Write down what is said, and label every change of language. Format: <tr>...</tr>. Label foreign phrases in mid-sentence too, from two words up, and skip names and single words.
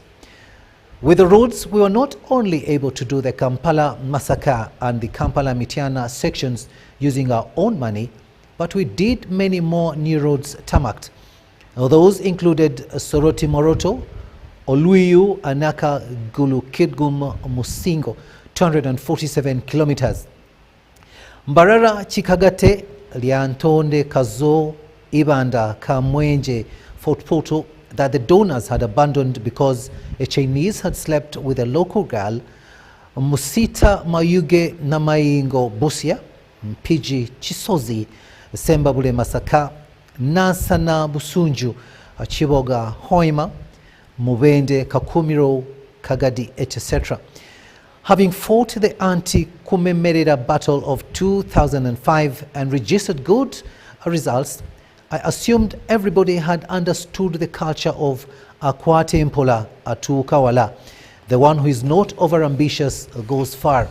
<en>With the roads, we were not only able to do the Kampala-Masaka and the Kampala-Mitiana sections using our own money, but we did many more new roads tarmacked. Those included Soroti-Moroto, Oluiyu, Anaka, Gulu, Kitgum, Musingo, 247 kilometers. Mbarara, Chikagate, Liantonde, Kazo, Ibanda, Kamwenje, Fort Portal, that the donors had abandoned because a Chinese had slept with a local girl, Musita Mayuge Namaingo Busia, Piji Chisozi, Sembabule Masaka, Nasana Busunju, Chiboga Hoima, Mubende, Kakumiro, Kagadi, etc. Having fought the anti-Kumemerera battle of 2005 and registered good results, I assumed everybody had understood the culture of</en> <lg>Akwate Mpola Atu Kawala.</lg> <en>The one who is not overambitious goes far.</en>